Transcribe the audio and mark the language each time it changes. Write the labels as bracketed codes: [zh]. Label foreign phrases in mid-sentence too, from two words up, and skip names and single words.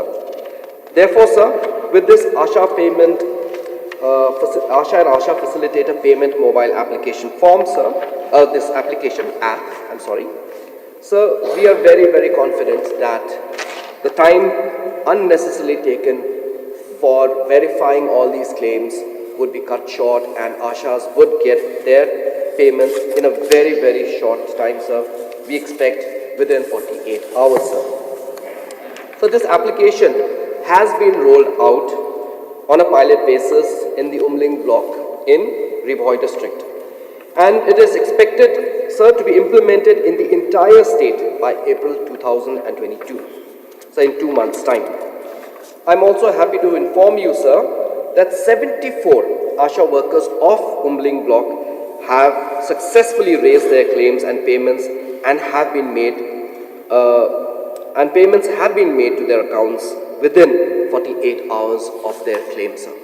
[en] Therefore, sir, with this ASHA payment ASHA and ASHA Facilitator Payment Mobile Application form, sir, this application app, So we are very, very confident that the time unnecessarily taken for verifying all these claims would be cut short, and ASHAs would get their payments in a very, very short time, sir. We expect within 48 hours, sir. So this application has been rolled out on a pilot basis in the Umling block in Ribhoy district. And it is expected, sir, to be implemented in the entire state by April 2022, so in 2 months' time. I'm also happy to inform you, sir, that 74 ASHA workers of Umling block have successfully raised their claims and payments and have been made, payments have been made to their accounts within 48 hours of their claims, sir.